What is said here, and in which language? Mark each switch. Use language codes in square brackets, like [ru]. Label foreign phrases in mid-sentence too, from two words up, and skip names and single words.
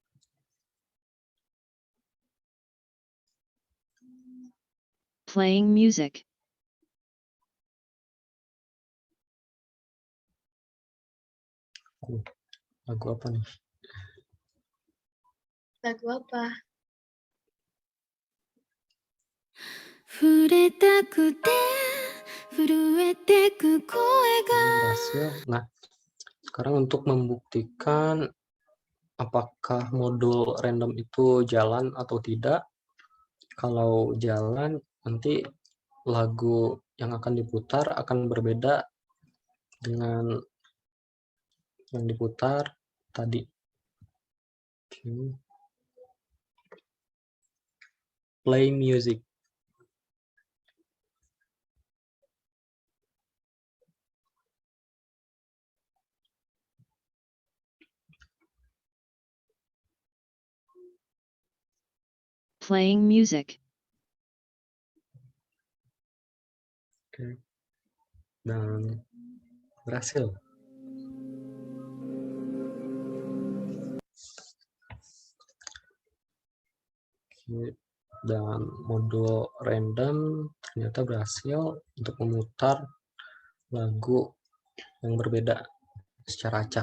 [en] Playing music. [id] Lagu apa nih? Lagu apa? [ja] 触れたくて震えてく声が [id] Berhasil. Nah, sekarang untuk membuktikan apakah modul random itu jalan atau tidak. Kalau jalan, nanti lagu yang akan diputar akan berbeda dengan yang diputar tadi. Oke. [en] Play music. Playing music. [id] Oke. Dan Berhasil. Oke. Dan modul random ternyata berhasil untuk memutar lagu yang berbeda secara acak.